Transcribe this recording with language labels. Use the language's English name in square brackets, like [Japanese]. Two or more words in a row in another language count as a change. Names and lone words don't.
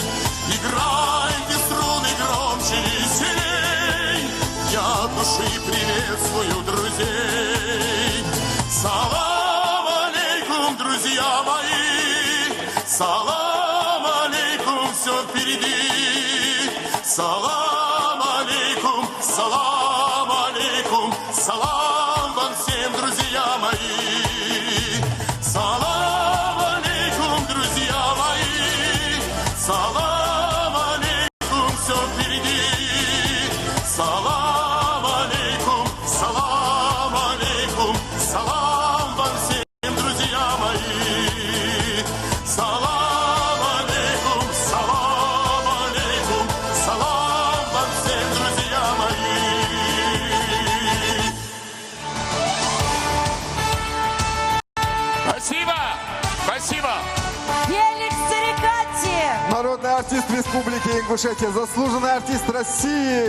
[Russian] Играйте, струны громче, веселей, я от души приветствую друзей. [Arabic] سلام عليكم, [Russian] друзья мои, [Arabic] سلام عليكم, [Russian] все впереди. [Arabic] سلام عليكم، سلام عليكم, [Russian] салам вам всем, друзья мои. [Arabic] سلام عليكم, [Russian] друзья мои, [Arabic] سلام عليكم, [Russian] все впереди. [Arabic] سلام عليكم، سلام عليكم, [Russian] салам вам всем, друзья мои. [Arabic] سلام عليكم، سلام عليكم, [Russian] салам вам всем, друзья мои. Спасибо! Спасибо! Феликс Рикати! Народный артист Республики Ингушетия, заслуженный артист России.